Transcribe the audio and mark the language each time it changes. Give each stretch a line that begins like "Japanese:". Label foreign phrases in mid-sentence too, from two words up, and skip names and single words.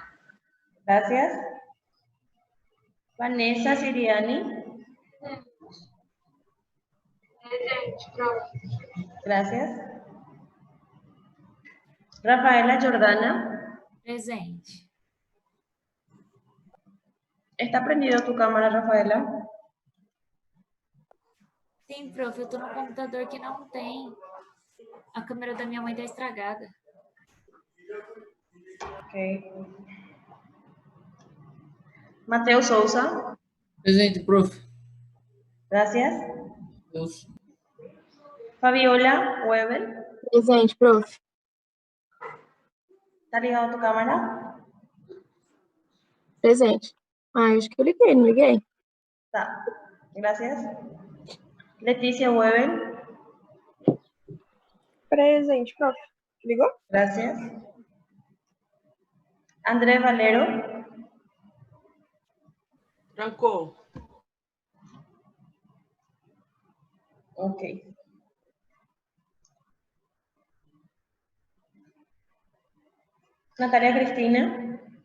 Spanish: Gracias. Vanessa Siriani.
Portuguese: Presente, prof.
Spanish: Gracias. Rafaela Jordana.
Portuguese: Presente.
Spanish: ¿Está prendido tu cámara, Rafaela?
Portuguese: Sim, prof, eu tô no computador que não tem. A câmera da minha mãe tá estragada.
Spanish: Ok. Mateus Souza.
Portuguese: Presente, prof.
Spanish: Gracias.
Portuguese: Deus.
Spanish: Fabiola Weber.
Portuguese: Presente, prof.
Spanish: ¿Está ligado tu cámara?
Portuguese: Presente. Ah, acho que eu liguei, não liguei?
Spanish: Está. Gracias. Leticia Weber.
Portuguese: Presente, prof. Ligou?
Spanish: Gracias. André Valero.
Portuguese: Trancou.
Spanish: Ok. Natalia Cristina.